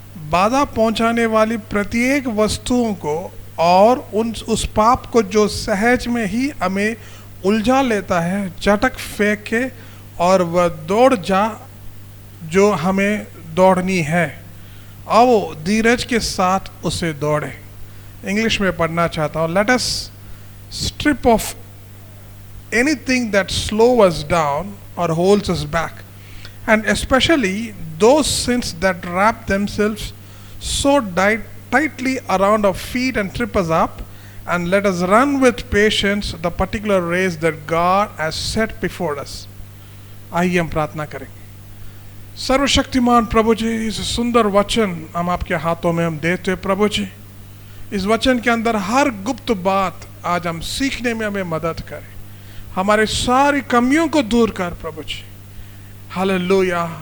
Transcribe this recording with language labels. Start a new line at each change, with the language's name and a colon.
Hindi: बाधा पहुंचाने वाली प्रत्येक वस्तुओं को और उस पाप को जो सहज में ही हमें उलझा लेता है झटक फेंक के, और वह दौड़ जा जो हमें दौड़नी है, आओ धीरज के साथ उसे दौड़े। इंग्लिश में पढ़ना चाहता हूँ।
English: Let us strip off anything that slows us down और holds us back, and especially those sins that wrap themselves so tightly around our feet and trip us up, and let us run with patience the particular race that God has set before us.
Hindi: आइए हम प्रार्थना करेंगे। सर्वशक्तिमान प्रभु जी, इस सुंदर वचन हम आपके हाथों में हम देते प्रभु जी, इस वचन के अंदर हर गुप्त बात आज हम सीखने में हमें मदद करे, हमारे सारी कमियों को दूर कर प्रभु जी। हालेलुया।